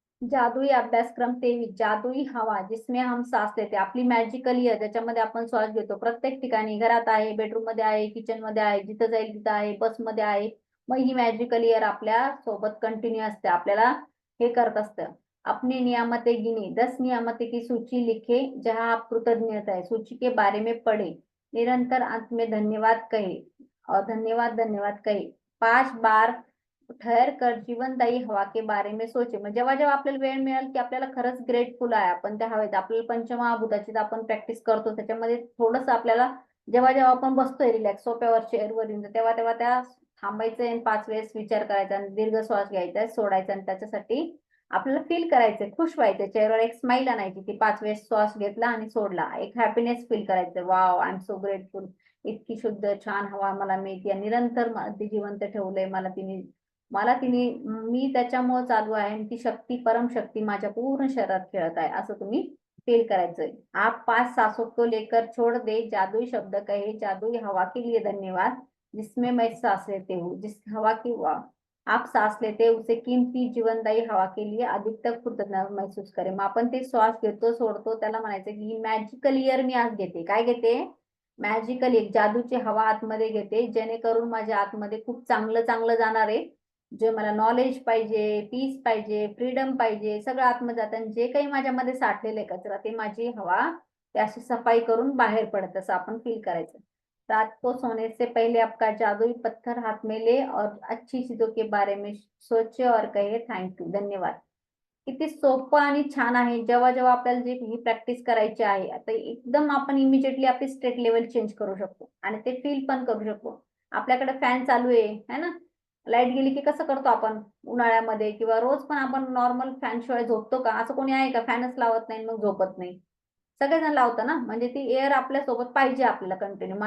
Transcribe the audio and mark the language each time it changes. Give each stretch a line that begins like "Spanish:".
Marathi: जादुई अभ्यासक्रम 23,
Hindi: जादुई हवा जिसमें हम सांस लेते,
Marathi: आपली मॅजिकल एअर ज्याच्यामध्ये आपण श्वास घेतो, प्रत्येक ठिकाणी, घरात आहे, बेडरूम मध्ये आहे, किचन मध्ये आहे, जिथं जाईल तिथं आहे, बस मध्ये आहे, मग ही मॅजिकल एअर आपल्या सोबत कंटिन्यू असते, आपल्याला हे करत असतं।
Hindi: अपनी नियामतें गिनी, 10 नियामतें की सूची लिखे जहां आप कृतज्ञता है, सूची के बारे में पढ़े, निरंतर अंत में धन्यवाद कहे और धन्यवाद धन्यवाद कहे, 5 बार ठहर कर जीवनदायी हवा के बारे में सोचे।
Marathi: मग जेव्हा जेव्हा आपल्याला वेळ मिळेल की आपल्याला खरंच ग्रेटफुल आहे आपण त्या हवेत, आपल्याला पंचमहाभूताची आपण प्रॅक्टिस करतो, त्याच्यामध्ये थोडंसं आपल्याला जेव्हा जेव्हा आपण बसतोय रिलॅक्स सोप्यावर चेअरवर येऊन, तेव्हा तेव्हा त्या थांबायचं आणि 5 वेळेस विचार करायचा आणि दीर्घ श्वास घ्यायचा, सोडायचा, आणि त्याच्यासाठी आपल्याला फील करायचंय, खुश व्हायचं, चेहऱ्यावर एक स्माइल आणायची की 5 वेळेस श्वास घेतला आणि सोडला, एक हॅपीनेस फील करायचं, wow
English: I am so grateful,
Marathi: इतकी शुद्ध छान हवा मला मिळते, निरंतर ती जिवंत ठेवलंय मला तिने मी त्याच्यामुळे चालू आहे आणि ती शक्ती, परम शक्ती माझ्या पूर्ण शरीरात खेळत आहे, असं तुम्ही फील करायचंय।
Hindi: आप 5 सांसों को लेकर छोड़ दे, जादुई शब्द कहे, जादुई हवा के लिए धन्यवाद जिसमें मैं सांस लेते हूँ, जिस हवा की आप सांस लेते उसे कीमती जीवनदायी हवा के लिए अधिकतर कृतज्ञता महसूस करें।
Marathi: मग आपण ते श्वास घेतो सोडतो त्याला म्हणायचं की मॅजिकल इयर मी आज घेते, काय घेते, मॅजिकल एक जादूची हवा आतमध्ये घेते, जेणेकरून माझ्या आतमध्ये खूप चांगलं चांगलं जाणार आहे, जे मला नॉलेज पाहिजे, पीस पाहिजे, फ्रीडम पाहिजे, सगळं आतमध्ये जातं, आणि जे काही माझ्यामध्ये साठलेलं आहे कचरा ते माझी हवा ते अशी सफाई करून बाहेर पडत, असं आपण फील करायचं।
Hindi: रात को सोने से पहले आपका जादुई पत्थर हाथ में ले और अच्छी चीजों के बारे में सोचे और कहे थैंक यू, धन्यवाद।
Marathi: किती सोपं आणि छान आहे। जेव्हा जेव्हा आपल्याला जी ही प्रॅक्टिस करायची आहे, आता एकदम आपण इमिजिएटली आपली स्टेट लेवल चेंज करू शकतो आणि ते फील पण करू शकतो। आपल्याकडे फॅन चालू आहे ना, लाईट गेली की कसं करतो आपण उन्हाळ्यामध्ये, किंवा रोज पण आपण नॉर्मल फॅन शिवाय झोपतो का, असं कोणी आहे का, फॅनच लावत नाही मग झोपत नाही, सगळेजण लावतं ना, म्हणजे ती एअर आपल्या सोबत पाहिजे आपल्याला कंटिन्यू।